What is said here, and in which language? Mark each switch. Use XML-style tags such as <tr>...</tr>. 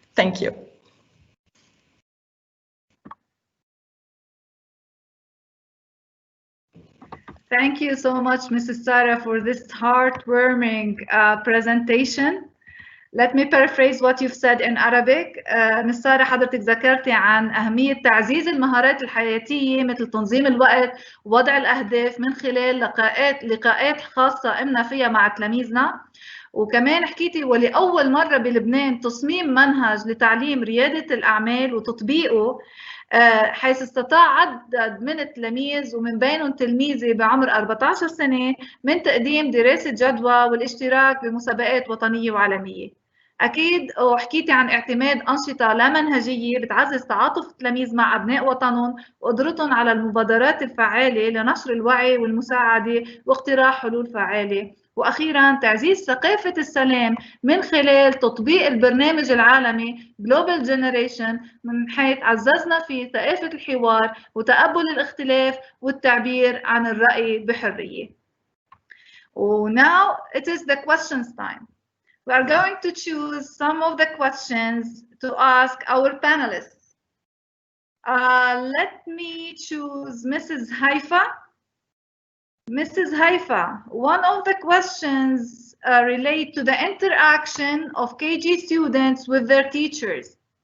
<en>Thank you. Thank you so much, Mrs. Sarah, for this heartwarming presentation. Let me paraphrase what you've said in Arabic. Ms.</en> <ar>سارة حضرتك ذكرتي عن أهمية تعزيز المهارات الحياتية مثل تنظيم الوقت ووضع الأهداف من خلال لقاءات خاصة قمنا فيها مع تلاميذنا، وكمان حكيتي ولأول مرة بلبنان تصميم منهج لتعليم ريادة الأعمال وتطبيقه، حيث استطاع عدد من التلاميذ ومن بينهم تلميذة بعمر 14 سنة من تقديم دراسة جدوى والاشتراك بمسابقات وطنية وعالمية. أكيد وحكيتي عن اعتماد أنشطة لا منهجية بتعزز تعاطف التلاميذ مع أبناء وطنهم وقدرتهم على المبادرات الفعالة لنشر الوعي والمساعدة واقتراح حلول فعالة. وأخيراً تعزيز ثقافة السلام من خلال تطبيق البرنامج العالمي Global Generation من حيث عززنا في ثقافة الحوار وتقبل الاختلاف والتعبير عن الرأي بحرية.</ar> <en>Now it is the questions time. We are going to choose some of the questions to ask our panelists. Let me choose Mrs. Haifa. Mrs. Haifa, one of the questions relate to the interaction of KG students with their teachers.</en>